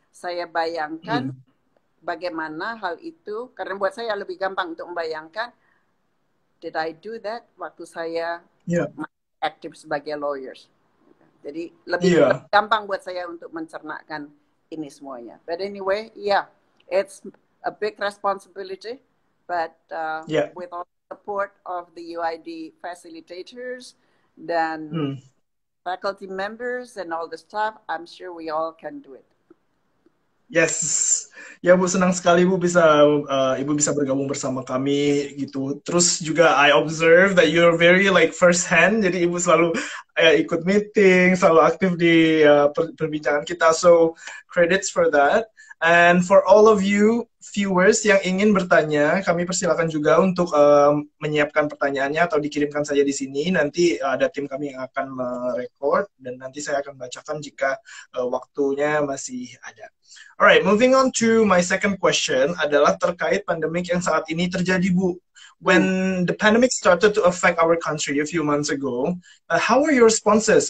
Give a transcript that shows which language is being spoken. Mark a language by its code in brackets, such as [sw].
[id] Saya bayangkan bagaimana hal itu, karena buat saya lebih gampang untuk membayangkan, [en] did I do that [id] waktu saya aktif sebagai lawyers? Jadi lebih Iya. gampang buat saya untuk mencernakkan ini semuanya. [en] But anyway, yeah, it's a big responsibility, but [id] Iya. [en] with all the support of the UID facilitators dan Hmm. faculty members and all the staff, I'm sure we all can do it. [id] Yes, ya Bu, senang sekali Bu bisa Ibu bisa bergabung bersama kami gitu. Terus juga [en] I observe that you're very like first hand, [id] jadi Ibu selalu ikut meeting, selalu aktif di perbincangan kita. [en] So credits for that. And for all of you viewers [id] yang ingin bertanya, kami persilakan juga untuk menyiapkan pertanyaannya atau dikirimkan saja di sini. Nanti ada tim kami yang akan merekord dan nanti saya akan bacakan jika waktunya masih ada. [en] Alright, moving on to my second question [id] adalah terkait pandemik yang saat ini terjadi, Bu. [en] When the pandemic started to affect our country a few months ago, how were your responses?